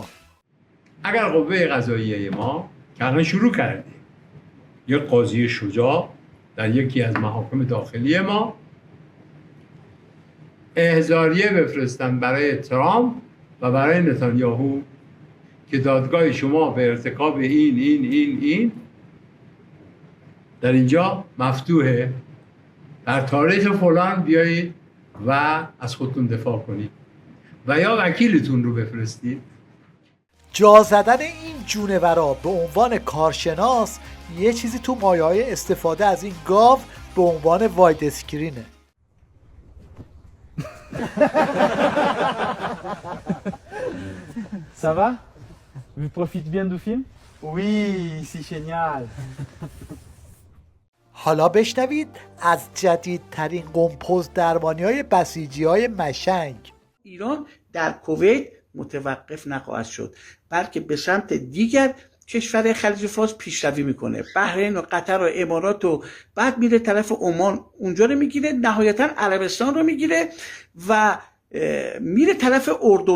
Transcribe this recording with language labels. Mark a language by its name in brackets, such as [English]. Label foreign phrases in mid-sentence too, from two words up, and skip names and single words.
[Persian] اگر قوه قضاییه ما که الان شروع کردیم یک قاضی شجاع در یکی از محاکم داخلی ما احضاریه بفرستن برای ترامپ و برای نتانیاهو که دادگاه شما به ارتکاب این در اینجا مفتوحه، در تاریخ فلان بیایید و از خودتون دفاع کنید و یا وکیلتون رو بفرستید. جا زدن این جونورا به عنوان کارشناس یه چیزی تو مایه‌های استفاده از این گاو به عنوان [English] wide screen. [French] Ça va? Vous profitez bien du film? Oui, c'est génial. [Persian] حالا بشنوید از جدیدترین قمپوز درمانی‌های بسیجی‌های مشنگ. ایران در کویت متوقف نخواهد شد، بلکه به سمت دیگر کشور خلیج فارس پیشروی میکنه. بحرین و قطر و امارات و بعد میره طرف عمان، اونجا رو میگیره، نهایتا عربستان رو میگیره و میره طرف اردن.